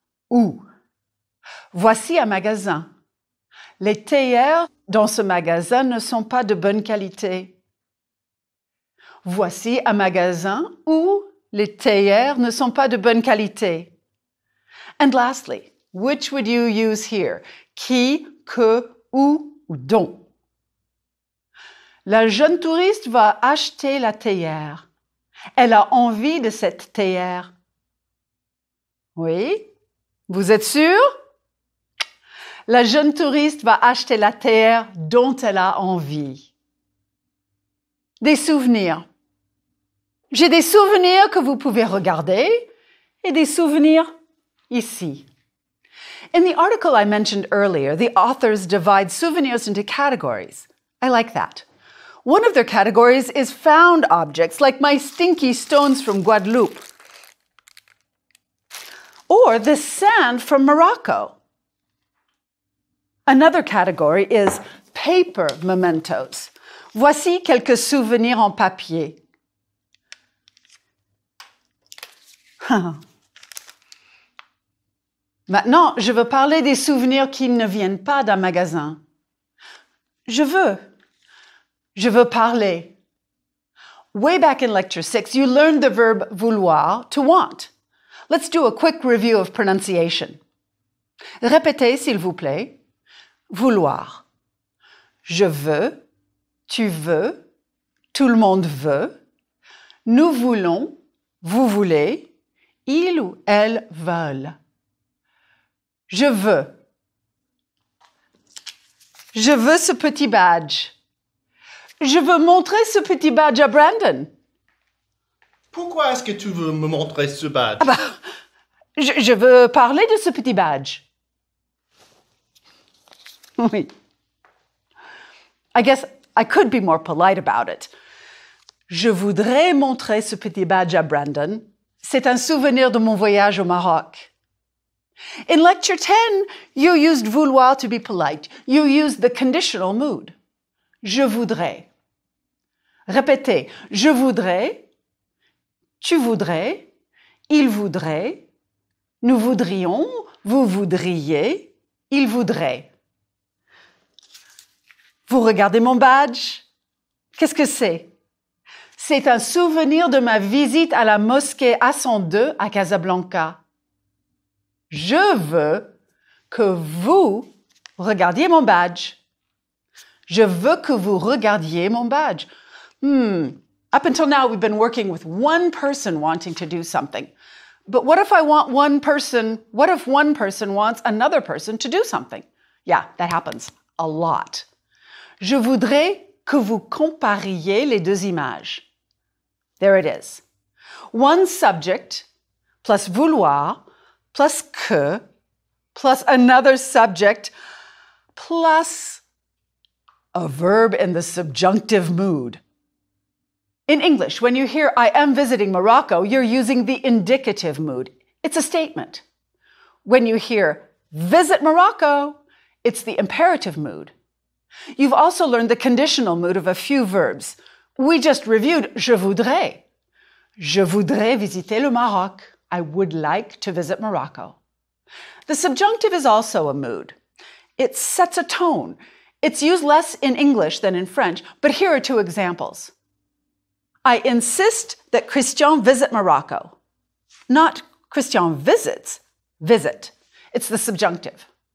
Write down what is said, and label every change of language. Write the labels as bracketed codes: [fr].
[fr] Où? Voici un magasin. Les théières dans ce magasin ne sont pas de bonne qualité. Voici un magasin où les théières ne sont pas de bonne qualité. [en] And lastly, which would you use here? [fr] Qui, que, où, ou dont. La jeune touriste va acheter la théière. Elle a envie de cette théière. Oui? Vous êtes sûr? La jeune touriste va acheter la théière dont elle a envie. Des souvenirs. J'ai des souvenirs que vous pouvez regarder et des souvenirs ici. [en] In the article I mentioned earlier, the authors divide souvenirs into categories. I like that. One of their categories is found objects, like my stinky stones from Guadeloupe, or the sand from Morocco. Another category is paper mementos. [fr] Voici quelques souvenirs en papier. Maintenant, je veux parler des souvenirs qui ne viennent pas d'un magasin. Je veux parler. [en] Way back in lecture 6, you learned the verb vouloir, to want. Let's do a quick review of pronunciation. [fr] Répétez, s'il vous plaît. Vouloir. Je veux, tu veux, tout le monde veut. Nous voulons, vous voulez, ils ou elles veulent. Je veux. Je veux ce petit badge. Je veux montrer ce petit badge à Brandon. Pourquoi est-ce que tu veux me montrer ce badge? Je veux parler de ce petit badge. Oui. [en] I guess I could be more polite about it. [fr] Je voudrais montrer ce petit badge à Brandon. C'est un souvenir de mon voyage au Maroc. [en] In lecture 10, you used vouloir to be polite. You used the conditional mood. [fr] Je voudrais. Répétez. Je voudrais. Tu voudrais. Il voudrait. Nous voudrions. Vous voudriez. Il voudrait. Vous regardez mon badge? Qu'est-ce que c'est? C'est un souvenir de ma visite à la mosquée Hassan II à Casablanca. Je veux que vous regardiez mon badge. Je veux que vous regardiez mon badge. [en] Up until now, we've been working with one person wanting to do something. But what if one person wants another person to do something? Yeah, that happens a lot. [fr] Je voudrais que vous compariez les deux images. [en] There it is. One subject plus vouloir plus que plus another subject plus a verb in the subjunctive mood. In English, when you hear I am visiting Morocco, you're using the indicative mood. It's a statement. When you hear visit Morocco, it's the imperative mood. You've also learned the conditional mood of a few verbs. We just reviewed [fr] je voudrais. Je voudrais visiter le Maroc. [en] I would like to visit Morocco. The subjunctive is also a mood. It sets a tone. It's used less in English than in French, but here are two examples. I insist that Christian visit Morocco. Not Christian visits, visit. It's the subjunctive.